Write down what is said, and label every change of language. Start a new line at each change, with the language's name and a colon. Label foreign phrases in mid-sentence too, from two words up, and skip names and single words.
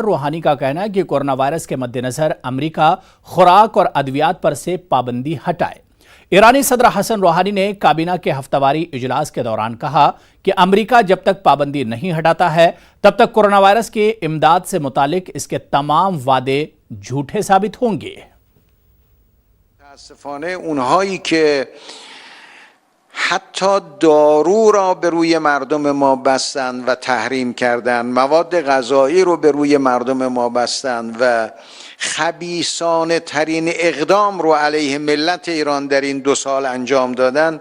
Urdu: روحانی کا کہنا ہے کہ کورونا وائرس کے مدنظر امریکہ خوراک اور ادویات پر سے پابندی ہٹائے. ایرانی صدر حسن روحانی نے کابینہ کے ہفتہ واری اجلاس کے دوران کہا کہ امریکہ جب تک پابندی نہیں ہٹاتا ہے تب تک کورونا وائرس کی امداد سے متعلق اس کے تمام وعدے جھوٹے ثابت ہوں گے.
Persian: حتی دارو را به روی مردم ما بستند و تحریم کردند، مواد غذایی رو به روی مردم ما بستند و خبیثانه ترین اقدام رو علیه ملت ایران در این 2 سال انجام دادن.